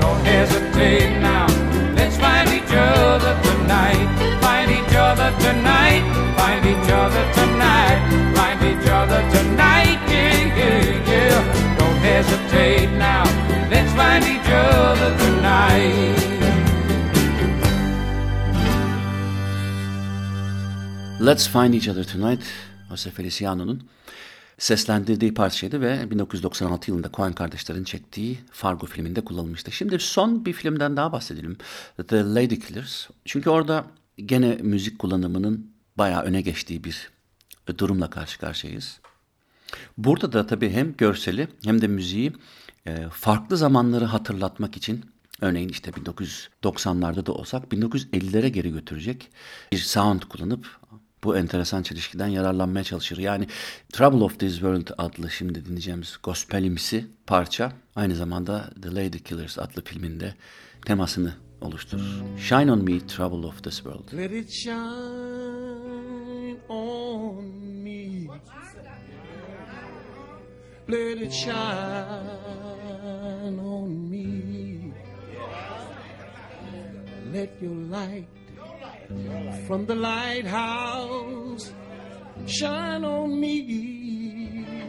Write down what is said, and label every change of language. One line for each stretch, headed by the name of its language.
English: Don't hesitate now. Let's find each other tonight. Find each other tonight. Find each other tonight. Find each other tonight. Yeah, yeah, yeah. Don't hesitate now. Let's find each other tonight.
Turkish: Let's Find Each Other Tonight, Jose Feliciano'nun seslendirdiği parçaydı ve 1996 yılında Coen kardeşlerin çektiği Fargo filminde kullanılmıştı. Şimdi son bir filmden daha bahsedelim. The Lady Killers. Çünkü orada gene müzik kullanımının bayağı öne geçtiği bir durumla karşı karşıyayız. Burada da tabii hem görseli hem de müziği farklı zamanları hatırlatmak için, örneğin işte 1990'larda da olsak 1950'lere geri götürecek bir sound kullanıp bu enteresan çelişkiden yararlanmaya çalışır. Yani Trouble of This World adlı şimdi dinleyeceğimiz gospelimsi parça aynı zamanda The Lady Killers adlı filminde temasını oluşturur.
English: Shine on me, Trouble of This World. Let it shine on me. Let it shine on me. Let your light from the lighthouse shine on me.